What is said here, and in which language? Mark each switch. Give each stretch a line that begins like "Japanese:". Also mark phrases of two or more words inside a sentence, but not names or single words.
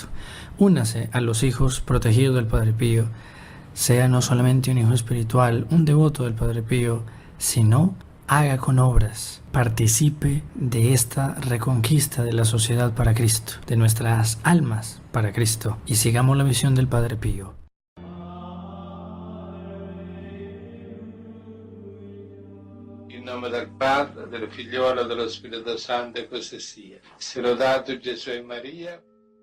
Spanish: Únase a los hijos protegidos del Padre Pío. Sea no solamente un hijo espiritual, un devoto del Padre Pío, sino haga con obras, participe de esta reconquista de la sociedad para Cristo, de nuestras almas para Cristo, y sigamos la misión del Padre Pío.
Italian: In nome del Padre, del Figliolo e dello Spirito Santo, e così sia. Sia lodato Gesù e Maria.